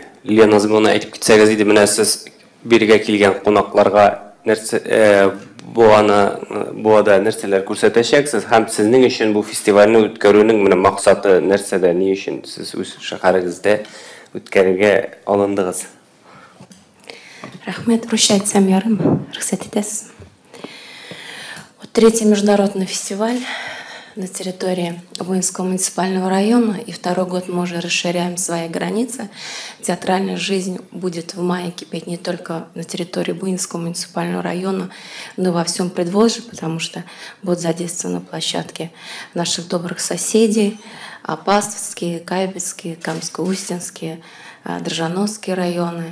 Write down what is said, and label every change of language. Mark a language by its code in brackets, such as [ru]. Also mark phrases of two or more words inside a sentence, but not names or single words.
[tt] Лилия Назымовна әйтеп китсәгез иде, менә сез биргә килгән кунакларга нәрсә буада нәрсәләр күрсәтәчәксез һәм сезнең өчен бу фестивальне үткәрүнең менә максаты нәрсәдә, ни өчен сез үз шәһәрегездә үткәрергә алындыгыз? Рәхмәт, русча әйтсәм ярым, рөхсәт итәсез. [ru] Вот 3-й международный фестиваль на территории Буинского муниципального района, и второй год мы уже расширяем свои границы. Театральная жизнь будет в мае кипеть не только на территории Буинского муниципального района, но и во всем Предволжье, потому что будут задействованы площадки наших добрых соседей: Апастовские, Кайбецкие, Камско-Устинские, Дрожжановские районы.